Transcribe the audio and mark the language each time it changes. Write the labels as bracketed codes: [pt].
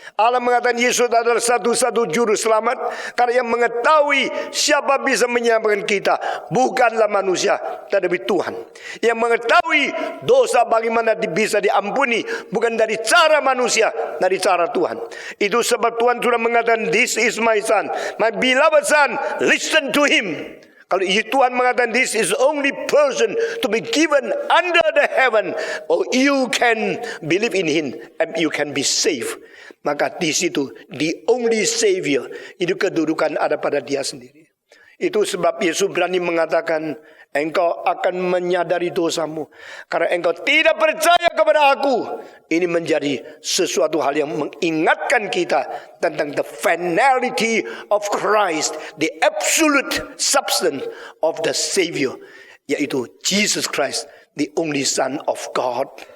[id] Allah mengatakan Yesus adalah satu-satu juru selamat. Karena yang mengetahui siapa bisa menyelamatkan kita bukanlah manusia, tetapi Tuhan. Yang mengetahui dosa bagaimana bisa diampuni bukan dari cara manusia, dari cara Tuhan. Itu sebab Tuhan sudah mengatakan, [en] "This is my son, my beloved son, listen to him." [id] Kalau Tuhan mengatakan [en] this is only person to be given under the heaven, or you can believe in him and you can be saved. [id] Maka di situ [en] the only savior [id] itu kedudukan ada pada dia sendiri. Itu sebab Yesus berani mengatakan, engkau akan menyadari dosamu karena engkau tidak percaya kepada aku. Ini menjadi sesuatu hal yang mengingatkan kita tentang [en] the finality of Christ, the absolute substance of the Savior, yaitu Jesus Christ, the only Son of God.